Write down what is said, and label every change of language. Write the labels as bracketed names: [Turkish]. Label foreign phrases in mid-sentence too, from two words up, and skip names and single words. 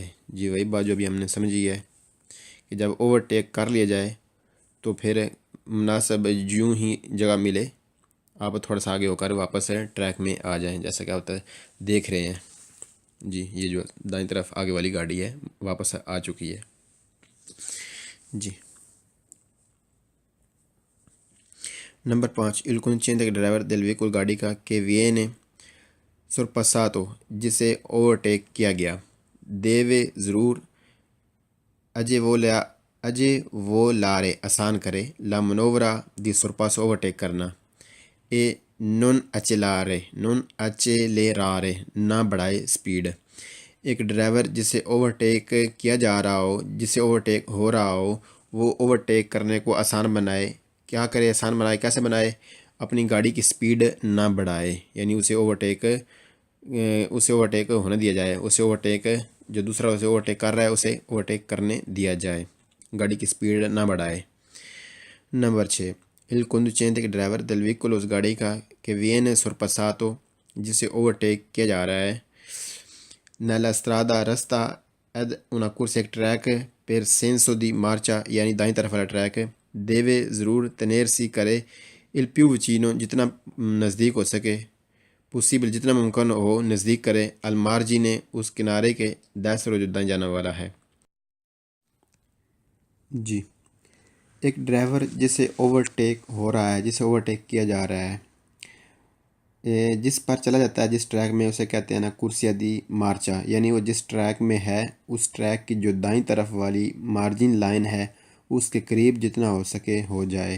[Urdu] جی وہی بات جو ابھی ہم نے سمجھی ہے کہ جب اوورٹیک کر لیا جائے تو پھر مناسب جو ہی جگہ ملے آپ تھوڑا سا آگے ہو کر واپس ٹریک میں آ جائیں، جیسا کہ آپ دیکھ رہے ہیں۔ جی یہ جو دائیں طرف آگے والی گاڑی ہے واپس آ چکی ہے۔ جی نمبر 5 [Italian] il conducente [Urdu] ڈرائیور [Italian] del vehicolo [Urdu] گاڑی کا کہ [Italian] viene sorpassato [Urdu] جسے اوورٹیک کیا گیا deve ضرور agevolare آسان کرے [Italian] la manovra di sorpasso [Urdu] اوورٹیک کرنا [Italian] e non accelerare [Urdu] نہ بڑھائے سپیڈ۔ ایک ڈرائیور جسے اوورٹیک کیا جا رہا ہو، جسے اوورٹیک ہو رہا ہو، وہ اوورٹیک کرنے کو آسان بنائے۔ کیا کرے؟ آسان بنائے۔ کیسے بنائے؟ اپنی گاڑی کی سپیڈ نہ بڑھائے، یعنی اسے اوورٹیک ہونے دیا جائے، اسے اوورٹیک جو دوسرا اسے اوورٹیک کر رہا ہے اسے اوورٹیک کرنے دیا جائے، گاڑی کی سپیڈ نہ بڑھائے۔ نمبر 6 [Italian] il conducente [Urdu] ڈرائیور [Italian] del vehicolo [Urdu] اس گاڑی کا کہ [Italian] viene sorpassato [Urdu] جسے اوورٹیک کیا جا رہا ہے [Italian] nella strada [Urdu] رستہ [Italian] ed una corsa [Urdu] ایک ٹریک [Italian] per senso di marcia [Urdu] یعنی دائیں طرف والا ٹریک deve ضرور tenersi کرے [Italian] il più vicino [Urdu] جتنا نزدیک ہو سکے possible جتنا ممکن ہو نزدیک کرے [Italian] al margine [Urdu] اس کنارے کے destro جو دائیں جانا والا ہے۔ جی ایک ڈرائیور جسے اوورٹیک ہو رہا ہے، جسے اوورٹیک کیا جا رہا ہے، جس پر چلا جاتا ہے جس ٹریک میں، اسے کہتے ہیں نا [Italian] corsia di marcia, [Urdu] یعنی وہ جس ٹریک میں ہے اس ٹریک کی جو دائیں طرف والی مارجن لائن ہے اس کے قریب جتنا ہو سکے ہو جائے۔